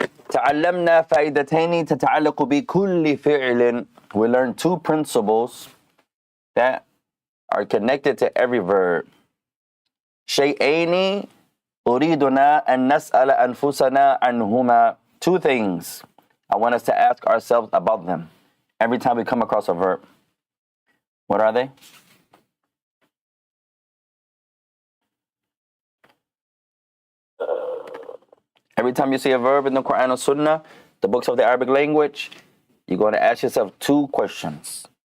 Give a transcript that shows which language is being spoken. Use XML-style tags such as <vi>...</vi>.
<ar>تعلمنا فائدتين تتعلق بكل فعل.</ar> <en>We learned two principles that are connected to every verb.</en> <ar>شيئين أريدنا أن نسأل أنفسنا عنهما.</ar> <en>Two things I want us to ask ourselves about them every time we come across a verb. What are they? Every time you see a verb in the Quran or Sunnah, the books of the Arabic language, you're going to ask yourself two questions.</en>